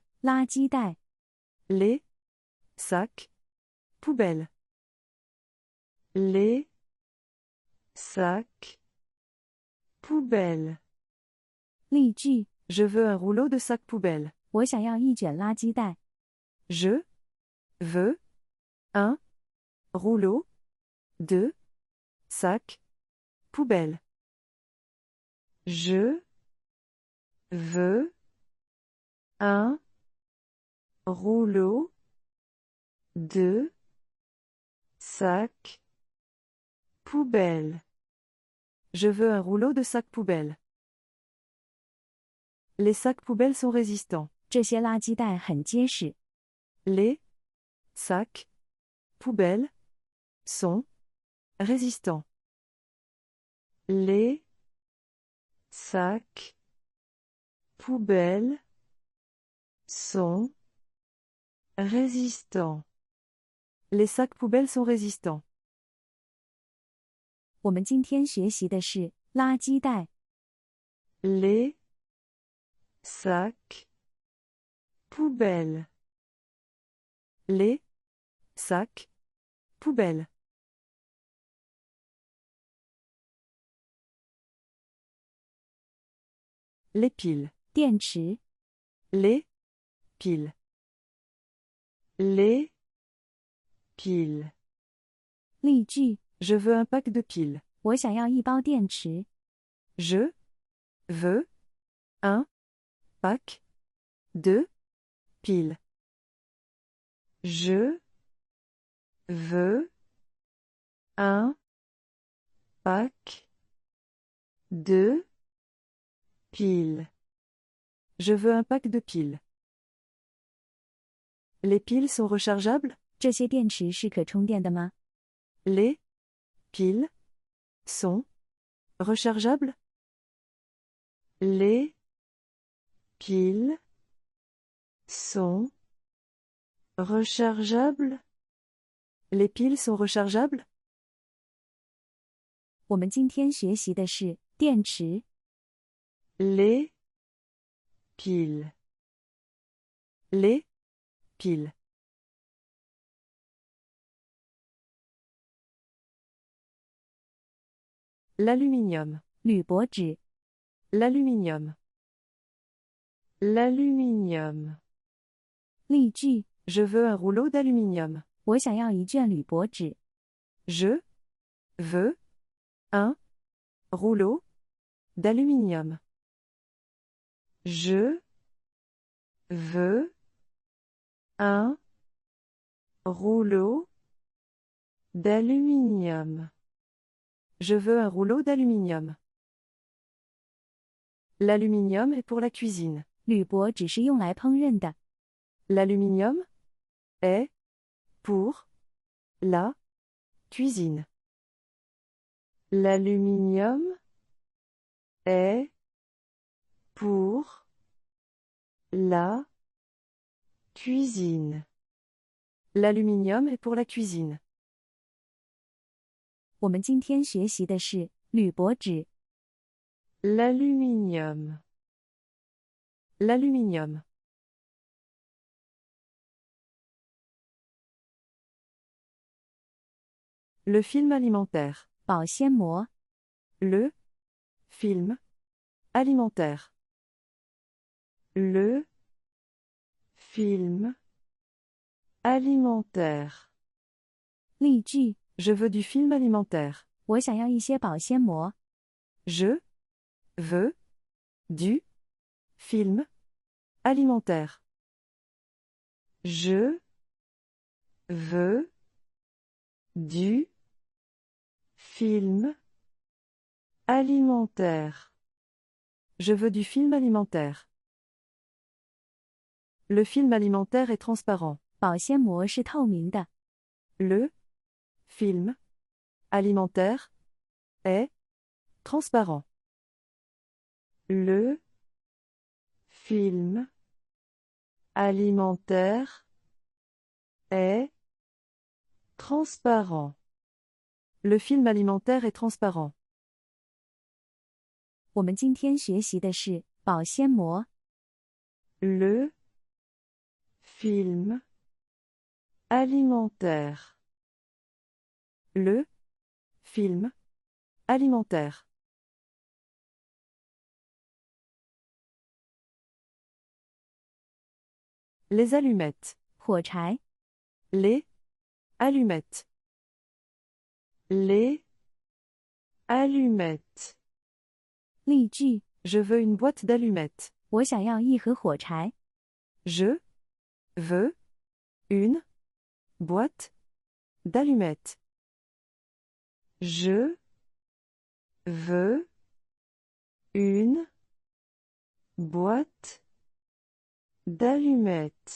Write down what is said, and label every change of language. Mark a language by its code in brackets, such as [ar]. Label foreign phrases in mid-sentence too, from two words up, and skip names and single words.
[zh] 垃圾袋。 [fr] Les sacs poubelles. Les sacs poubelles. [zh] 例句： [fr] Je veux un rouleau de sacs poubelles. [zh] 我想要一卷垃圾袋。 [fr] Je veux un rouleau de sacs poubelles. Je veux un rouleau de sacs poubelles. Je veux un rouleau de sacs poubelles. Les sacs poubelles sont résistants. [zh] 这些垃圾袋很结实。 [fr] Les sacs poubelles sont résistants. Les sacs poubelles sont résistants. Les sacs poubelles sont résistants. [zh] 我们今天学习的是垃圾袋。 [fr] Les sacs poubelles. Les sacs poubelles. Les piles. [zh] 电池。 [fr] Les piles. Les piles. [zh] 例句： [fr] Je veux un pack de piles. [zh] 我想要一包电池。 [fr] Je veux un pack de piles. Je veux un pack de piles. Je veux un pack de piles. Les piles sont rechargeables? [zh] 这些电池是可充电的吗？ [fr] Les piles sont rechargeables? Les piles sont rechargeables? Les piles sont rechargeables? [zh] 我们今天学习的是电池。 [fr] Les piles. Les piles. L'aluminium. [zh] 铝箔纸。 [fr] L'aluminium. L'aluminium. [zh] 例句： [fr] Je veux un rouleau d'aluminium. [zh] 我想要一卷铝箔纸。 [fr] Je veux un rouleau d'aluminium. Je veux un rouleau d'aluminium. Je veux un rouleau d'aluminium. L'aluminium est pour la cuisine. [zh] 铝箔只是用来烹饪的。 [fr] L'aluminium est pour la cuisine. L'aluminium est pour la cuisine. L'aluminium est pour la cuisine. [zh] 我们今天学习的是铝箔纸。 [fr] L'aluminium. L'aluminium. Le film alimentaire. [zh] 保鲜膜。 [fr] Le film alimentaire. Le film alimentaire. [zh] 例句： [fr] Je veux du film alimentaire. [zh] 我想要一些保鲜膜。 [fr] Je veux du film alimentaire. Je veux du film Alimentaire. Je veux du film alimentaire. Le film alimentaire est transparent. [zh] 保鲜膜是透明的。 [fr] Le film alimentaire est transparent. Le film alimentaire est transparent. Le film alimentaire est transparent. [zh] 我们今天学习的是保鲜膜。 [fr] Le film alimentaire. Le film alimentaire. Les allumettes. [zh] 火柴。 [fr] Les allumettes. Les allumettes. [zh] 例句： [fr] Je veux une boîte d'allumettes. [zh] 我想要一盒火柴。 [fr] Je veux une boîte d'allumettes. Je veux une boîte d'allumettes.